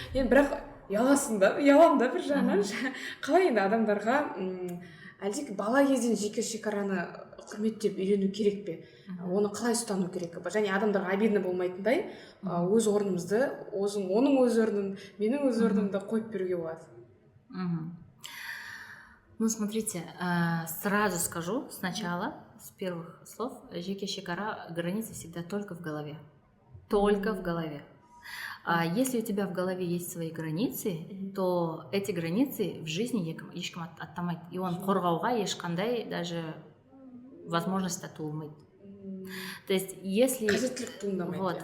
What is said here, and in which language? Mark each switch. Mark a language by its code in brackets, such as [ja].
[kk] Енді бірақ ұяламын да бір жағынан. Қалай енді адамдарға әлде бала кезден жеке шекараны құрметтеп үйрену керек пе? Оны қалай ұстану керек? Және адамдарға обидно болмайтындай өз орнымызды, оның өз орнын, менің өз орнымды қойып беруге болады. [ru] Ну, смотрите, сразу скажу сначала, с первых слов, [kk] жеке шекара, [ru] границы всегда только в голове. Только в голове. Если у тебя в голове есть свои границы, то эти границы в жизни [kk] ешкім аттамайды. И он қорғауға ешқандай [ru] даже возможность [kk] туылмайды. [ru] То есть, если... [kk] Қажеттілік туындамайды.